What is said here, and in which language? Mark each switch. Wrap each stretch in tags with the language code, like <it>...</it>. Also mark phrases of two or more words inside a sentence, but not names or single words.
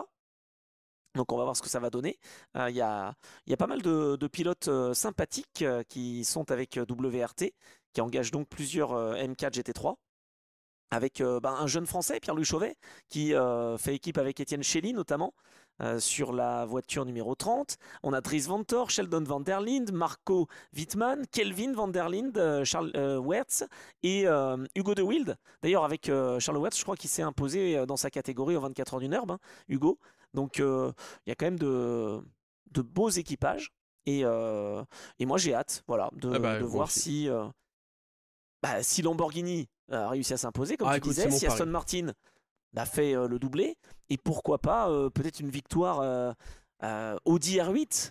<fr>Donc on va voir ce que ça va donner. Il y a pas mal de pilotes sympathiques qui sont avec WRT, qui engagent donc plusieurs M4 GT3, avec un jeune Français, Pierre-Louis Chauvet, qui fait équipe avec Étienne Chély notamment, sur la voiture numéro 30. On a Dries Vanthoor, Sheldon van der Linde, Marco Wittmann, Kelvin van der Linde, Charles Weerts et Hugo de Wilde. D'ailleurs, avec Charles Weerts, je crois qu'il s'est imposé dans sa catégorie aux 24 heures du Nürb, hein, Hugo. Donc, il y a quand même de beaux équipages. Et moi, j'ai hâte de voir si Lamborghini a réussi à s'imposer, comme tu disais, si Aston Martin a fait le doublé, et pourquoi pas peut-être une victoire Audi R8.</fr>